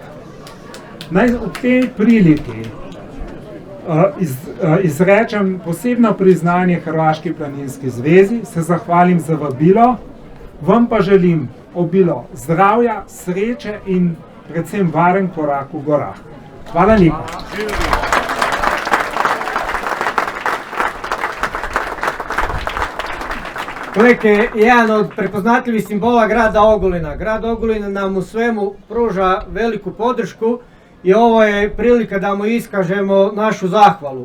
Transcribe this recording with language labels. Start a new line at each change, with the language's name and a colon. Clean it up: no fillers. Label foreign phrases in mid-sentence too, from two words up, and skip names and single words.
Slovenian: Naj v tej priliki izrečem posebno priznanje Hrvaški planinski zvezi, se zahvalim za vabilo, vam pa želim obilo zdravja, sreče in predvsem varen korak v gorah. Hvala lepa.
Croatian: Klek je jedan od prepoznatljivih simbola grada Ogulina. Grad Ogulin nam u svemu pruža veliku podršku i ovo je prilika da mu iskažemo našu zahvalu.